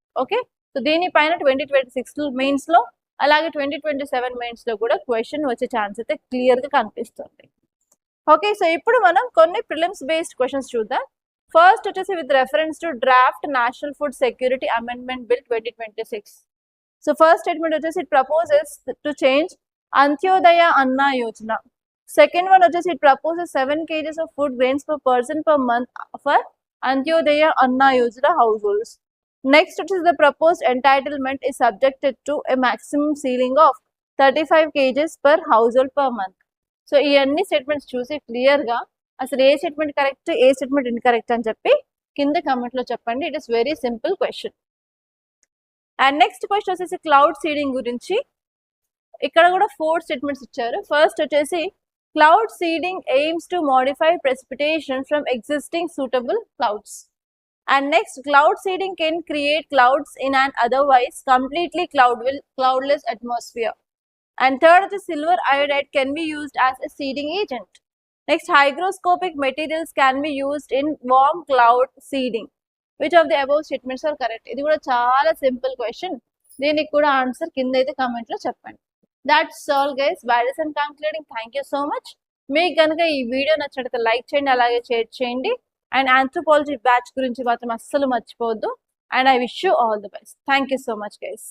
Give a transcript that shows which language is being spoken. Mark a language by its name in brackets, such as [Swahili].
[Telugu] Okay, so దీనిపైన 2026 mains లో అలాగే 2027 మెయిన్స్ లో కూడా క్వశ్చన్ వచ్చే ఛాన్స్ అయితే క్లియర్ గా కనిపిస్తుంది. ఓకే, సో ఇప్పుడు మనం కొన్ని ప్రిలిమ్స్ బేస్డ్ క్వశ్చన్స్ చూద్దాం. ఫస్ట్ వచ్చేసి [English] With reference to draft national food security amendment bill 2026. So first statement వచ్చేసి it proposes to change Antyodaya Anna Yojana. Second one వచ్చేసి it proposes 7 kgs of food grains per person per month for Antyodaya Anna Yojana households. Next, which is the proposed entitlement is subjected to a maximum ceiling of 35 kgs per household per month. [Telugu] So ఈ అన్ని statements చూసి clear గా అసలు ఏ statement correct, ఏ statement incorrect అని చెప్పి కింద comment లో చెప్పండి. [English] It is very simple question. And next question వచ్చేసి cloud seeding గురించి. [Telugu] ఇక్కడ కూడా 4 స్టేట్మెంట్స్ ఇచ్చారు. [English] First వచ్చేసి cloud seeding aims to modify precipitation from existing suitable clouds. And next, cloud seeding can create clouds in an otherwise completely cloudless atmosphere. And third, the silver iodide can be used as a seeding agent. Next, hygroscopic materials can be used in warm cloud seeding. Which of the above statements are correct? [Telugu] ఇది కూడా చాలా simple question. దీనికి కూడా answer కింద అయితే comment లో చెప్పండి. [English] That's all guys. That is concluding. Thank you so much. [Telugu] మీకు కనుక ఈ వీడియో నచ్చినట్లయితే లైక్ చేయండి, అలాగే షేర్ చేయండి. అండ్ ఆంథ్రోపాలజీ బ్యాచ్ గురించి మాత్రం అస్సలు మర్చిపోవద్దు. [English] And I wish you all the best. Thank you so much guys.